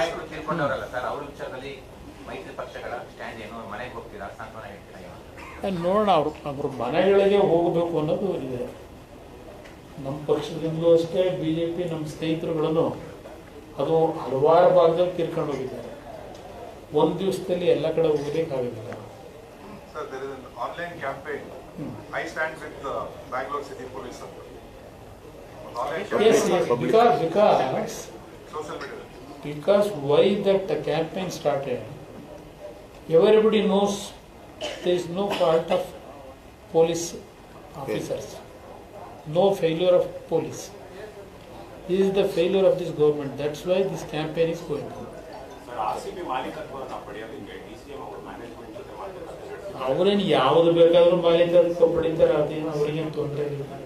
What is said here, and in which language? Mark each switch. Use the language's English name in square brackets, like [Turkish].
[Kannada] ತೀರ್ಕೊಂಡವರಲ್ಲ sir, ಅವ್ರ ವಿಚಾರದಲ್ಲಿ ಮೈತ್ರಿ ಪಕ್ಷಗಳ ಸ್ಟ್ಯಾಂಡ್ ಏನು, ಮನೆಗೆ ಹೋಗ್ತೀರಾ, ಸಾಂತ್ವನ ಹೇಳ್ತೀರಾ? ನೋಡೋಣ, ಅವ್ರ ಮನೆಗಳಿಗೆ ಹೋಗಬೇಕು ಅನ್ನೋದು ಇದೆ. ನಮ್ಮ ಪಕ್ಷದಿಂದಲೂ ಅಷ್ಟೇ, ಬಿಜೆಪಿ ನಮ್ಮ ಸ್ನೇಹಿತರುಗಳನ್ನು ಅದು ಹಲವಾರು ಭಾಗದಲ್ಲಿ ತೀರ್ಕೊಂಡು ಹೋಗಿದ್ದಾರೆ. ಒಂದು ದಿವಸದಲ್ಲಿ ಎಲ್ಲ ಕಡೆ ಹೋಗ್ಲಿಕ್ಕಾಗೋದಿಲ್ಲ. [English] Sir, there is an online campaign. I stand with the Bangalore City Police ಅಂತ. Yes, because Social media. because why that campaign started, everybody knows there is no fault of police officers, no failure of police. This is the failure of this government. That's why this campaign is going on. [Kannada] ಅವರೇನು ಯಾವ್ದು ಬೇಕಾದ್ರೂ ಮಾಲೀಕತ್ವ ಪಡಿತಾರೆ, ಅದೇನು ಅವ್ರಿಗೇನು ತೊಂದರೆ ಇಲ್ಲ.